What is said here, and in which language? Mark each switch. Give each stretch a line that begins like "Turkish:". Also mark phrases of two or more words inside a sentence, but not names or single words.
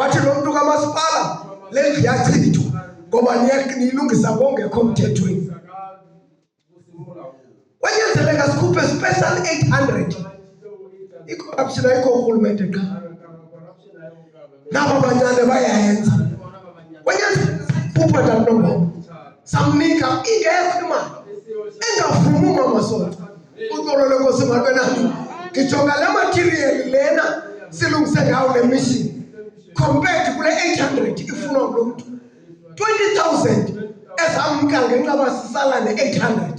Xhosa: wathi lo muntu kamasipala le ndlu yachithwa ngoba niyilungisa ngongekho mthethweni. Wanyanzeleka sikhuphe special 800. I-corruption ayikho urhulumente qha. Nabo banyane bayayenza. Wanyanzeleka sikhuphe tatombo. Samnika ingekho imali. Engavumi umama Songca. Uxolo lenkosi malwe nami. Ngijonga le material lena silungise ngawo le mission. Compared kule 800 ifunwa ngulo muntu. 20,000 ezamka ngenxa basisala ne-800.